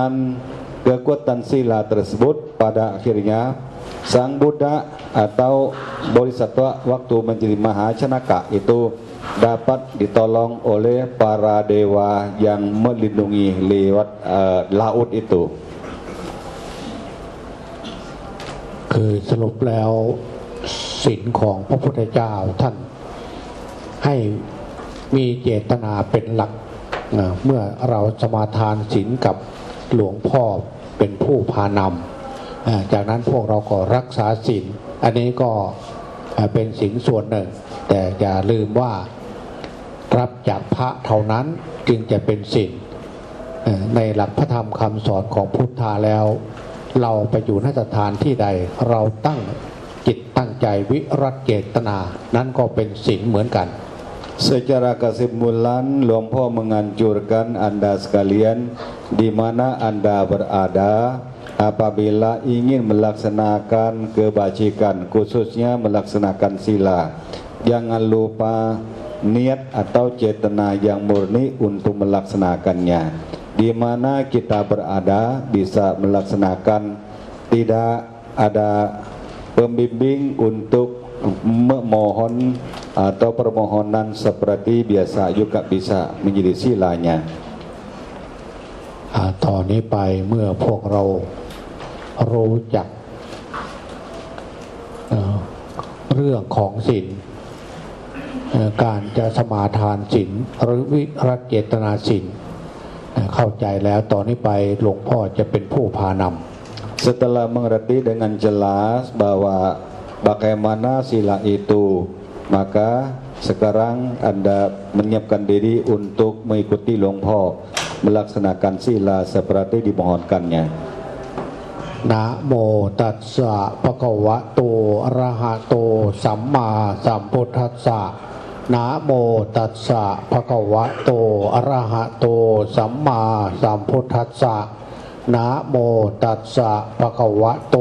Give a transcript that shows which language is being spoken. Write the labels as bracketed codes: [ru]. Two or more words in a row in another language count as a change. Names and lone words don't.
[id] Dengan kekuatan sila tersebut pada akhirnya Sang Buddha atau Bodhisattva waktu menjadi Mahacanaka itu dapat ditolong oleh para dewa yang melindungi lewat laut itu. [th] คือสรุปแล้วศีลของพระพุทธเจ้าท่านให้มีเจตนาเป็นหลักเมื่อเราสมาทาน ศีลกับหลวงพ่อเป็นผู้พานำจากนั้นพวกเราก็รักษาศีลอันนี้ก็เป็นศีลส่วนหนึ่งแต่อย่าลืมว่ารับจากพระเท่านั้นจึงจะเป็นศีลในหลักพระธรรมคำสอนของพุทธาแล้วเราไปอยู่นสถานที่ใดเราตั้งจิตตั้งใจวิรัตเจตนานั้นก็เป็นศีลเหมือนกัน [id] Secara kesimpulan, Lumpur menganjurkan Anda sekalian di mana Anda berada apabila ingin melaksanakan kebajikan, khususnya melaksanakan sila. Jangan lupa niat atau cetana yang murni untuk melaksanakannya. Di mana kita berada bisa melaksanakan, tidak ada pembimbing untuk memohon atau permohonan seperti biasa juga bisa menjadi silanya. [th] ต่อนนี้ไปเมื่อพวกเรารู้จักเรื่องของศีลการจะสมาทานศีลหรือวิรัตเจตนาศีลเข้าใจแล้วต่อนนี้ไปหลวงพ่อจะเป็นผู้พานำ [id] Setelah mengerti dengan jelas bahwa bagaimana sila itu, maka sekarang Anda menyiapkan diri untuk mengikuti Lumpur melaksanakan sila seperti dimohonkannya. [pi] นะโมตัสสะภะคะวะโตอะระหะโตสัมมาสัมพุทธัสสะนะโมตัสสะภะคะวะโต อะระหะโตสัมมาสัมพุทธัสสะนะโมตัสสะภะคะวะโต